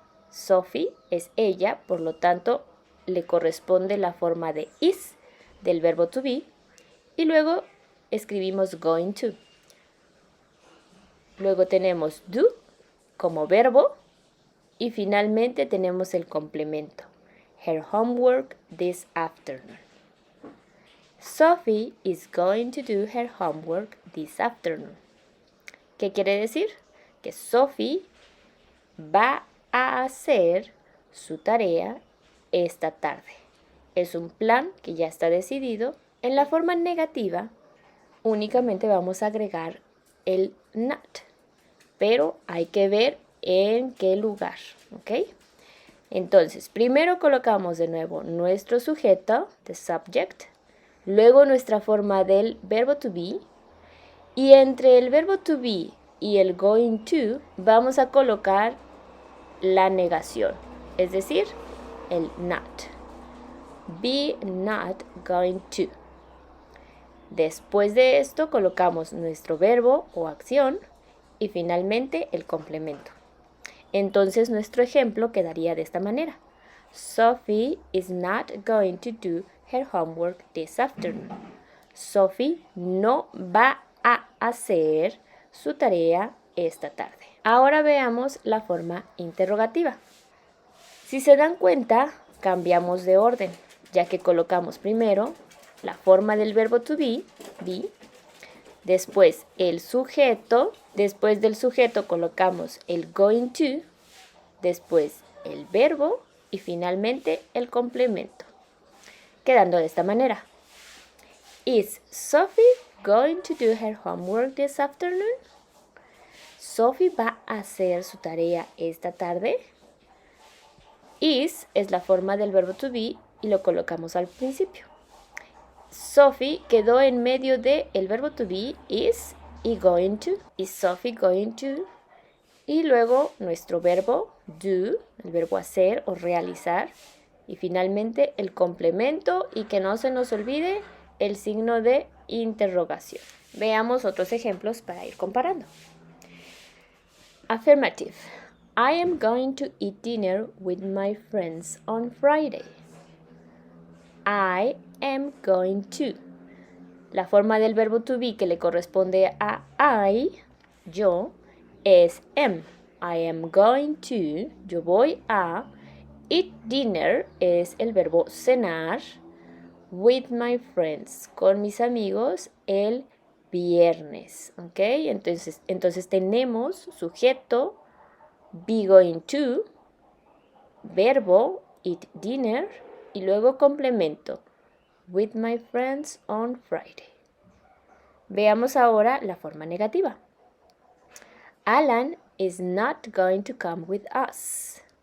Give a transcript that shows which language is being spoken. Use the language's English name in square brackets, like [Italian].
[Spanish] Sophie es ella, por lo tanto le corresponde la forma de is del verbo to be. Y luego escribimos going to. Luego tenemos do como verbo y finalmente tenemos el complemento. [English] Her homework this afternoon. Sophie is going to do her homework this afternoon. [Spanish] ¿Qué quiere decir? Que Sophie va a hacer su tarea esta tarde. Es un plan que ya está decidido. En la forma negativa únicamente vamos a agregar el not, pero hay que ver en qué lugar, ¿ok? Entonces, primero colocamos de nuevo nuestro sujeto, the subject, luego nuestra forma del verbo to be, y entre el verbo to be y el going to vamos a colocar la negación, es decir, el not. [English] Be not going to. [Spanish] Después de esto colocamos nuestro verbo o acción y finalmente el complemento. Entonces nuestro ejemplo quedaría de esta manera. [English] Sophie is not going to do her homework this afternoon. [Spanish] Sophie no va a hacer su tarea esta tarde. Ahora veamos la forma interrogativa. Si se dan cuenta, cambiamos de orden, ya que colocamos primero la forma del verbo to be, después el sujeto, después del sujeto colocamos el going to, después el verbo y finalmente el complemento, quedando de esta manera. [English] Is Sophie going to do her homework this afternoon? [Spanish] ¿Sophie va a hacer su tarea esta tarde? Is es la forma del verbo to be y lo colocamos al principio. Sophie quedó en medio de el verbo to be, is, y going to. [English] Is Sophie going to? [Spanish] Y luego nuestro verbo do, el verbo hacer o realizar. Y finalmente el complemento y que no se nos olvide el signo de interrogación. Veamos otros ejemplos para ir comparando. [English] Affirmative. I am going to eat dinner with my friends on Friday. I am going to. [Spanish] La forma del verbo to be que le corresponde a I, yo, es am. [English] I am going to, [Spanish] yo voy a. [English] Eat dinner [Spanish] es el verbo cenar. [English] With my friends, [Spanish] con mis amigos, el viernes. ¿Ok? Entonces tenemos sujeto, be going to, verbo, eat dinner, y luego complemento, [English] with my friends on Friday. [Spanish] Veamos ahora la forma negativa. [English] Alan is not going to come with us.